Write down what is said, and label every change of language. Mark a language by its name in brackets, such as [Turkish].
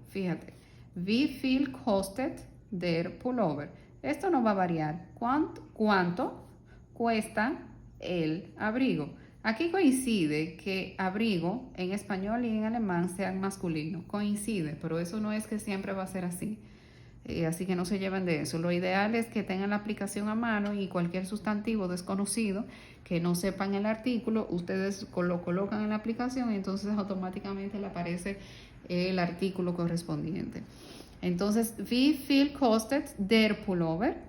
[Spanish] Fíjate, [German] wie viel kostet der Pullover? [Spanish] Esto no va a variar. ¿Cuánto cuesta el abrigo? Aquí coincide que abrigo en español y en alemán sean masculinos. Coincide, pero eso no es que siempre va a ser así. Así que no se lleven de eso. Lo ideal es que tengan la aplicación a mano y cualquier sustantivo desconocido que no sepan el artículo, ustedes lo colocan en la aplicación y entonces automáticamente le aparece el artículo correspondiente. Entonces, [German] wie viel kostet der Pullover?